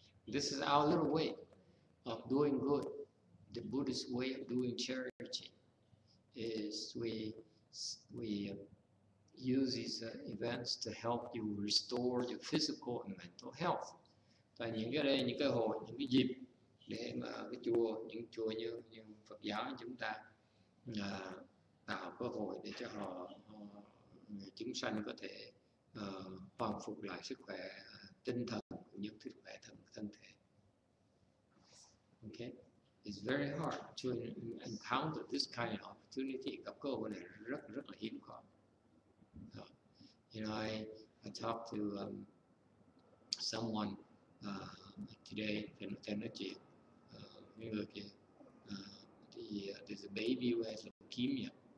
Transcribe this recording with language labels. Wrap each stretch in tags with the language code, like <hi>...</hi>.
<en>This is our little way of doing good. The Buddhist way of doing charity is we use these events to help you restore your physical and mental health.</en> <vi>Và những cái hội, những cái dịp để mà những chùa như Phật giáo chúng ta tạo cơ hội để cho chúng sanh có thể hoàn phục lại sức khỏe tinh thần cũng như sức khỏe thân thể.</vi> <en>Okay, it's very hard to encounter this kind of opportunity.</en> <vi>Gặp cơ hội này rất là hiếm có.</vi> <en>You know, I talked to someone today.</en> <vi>Thì nói chuyện với người kia.</vi> <en>There's a baby who has leukemia.</en>